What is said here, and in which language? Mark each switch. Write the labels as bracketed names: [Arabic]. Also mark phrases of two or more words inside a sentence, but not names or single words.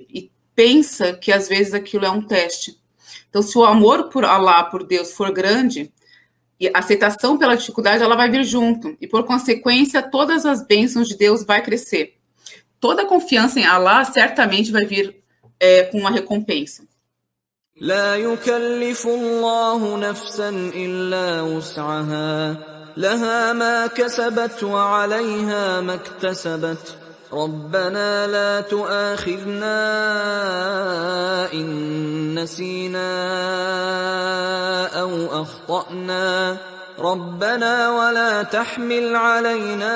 [Portuguese] E pensa que às vezes aquilo é um teste. Então, se o amor por Allah, por Deus, for grande, e a aceitação pela dificuldade, ela vai vir junto. E, por consequência, todas as bênçãos de Deus vai crescer. Toda confiança em Allah certamente vai vir com uma recompensa. [Arabic] لا يكلف الله نفسا إلا وسعها لها ما كسبت وعليها ما اكتسبت ربنا لا تؤاخذنا إن نسينا أو أخطأنا ربنا ولا تحمل علينا